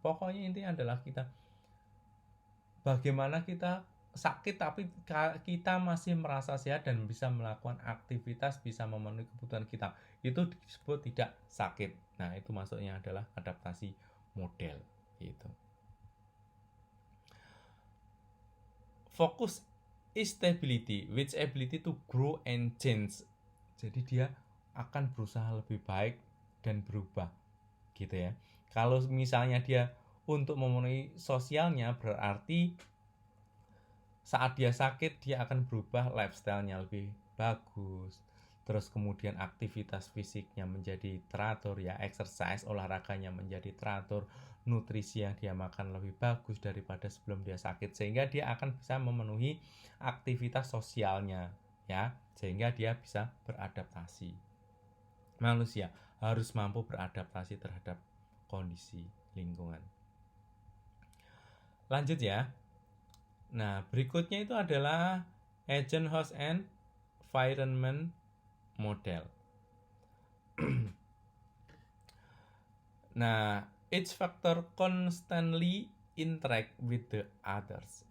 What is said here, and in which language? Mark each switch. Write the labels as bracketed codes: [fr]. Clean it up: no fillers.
[id] Pokoknya intinya adalah kita bagaimana kita sakit tapi kita masih merasa sehat dan bisa melakukan aktivitas, bisa memenuhi kebutuhan kita, itu disebut tidak sakit. Nah, itu masuknya adalah adaptasi model gitu. [en] Focus is stability which ability to grow and change. [id] Jadi dia akan berusaha lebih baik dan berubah gitu ya. Kalau misalnya dia untuk memenuhi sosialnya, berarti saat dia sakit dia akan berubah lifestyle-nya lebih bagus, terus kemudian aktivitas fisiknya menjadi teratur ya, exercise, olahraganya menjadi teratur, nutrisi yang dia makan lebih bagus daripada sebelum dia sakit, sehingga dia akan bisa memenuhi aktivitas sosialnya ya, sehingga dia bisa beradaptasi. Manusia harus mampu beradaptasi terhadap kondisi lingkungan. Lanjut ya. Nah, berikutnya itu adalah agent, host, and environment model. [en] Nah, each factor constantly interact with the others.